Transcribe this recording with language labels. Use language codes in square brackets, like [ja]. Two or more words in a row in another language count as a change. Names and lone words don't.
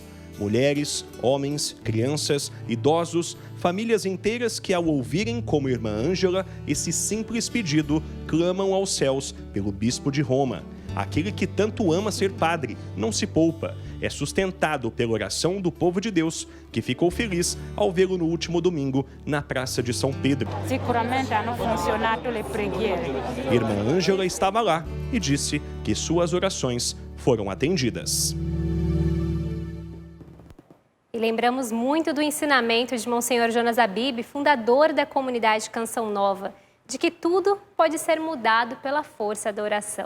[pt] Mulheres, homens, crianças, idosos, famílias inteiras que, ao ouvirem como irmã Ângela esse simples pedido, clamam aos céus pelo bispo de Roma. Aquele que tanto ama ser padre, não se poupa. É sustentado pela oração do povo de Deus, que ficou feliz ao vê-lo no último domingo na Praça de São Pedro. [it] Sicuramente hanno funzionato le preghiere. [pt] Irmã Ângela estava lá e disse que suas orações foram atendidas. E lembramos muito do ensinamento de Monsenhor Jonas Abib, fundador da comunidade Canção Nova, de que tudo pode ser mudado pela força da oração.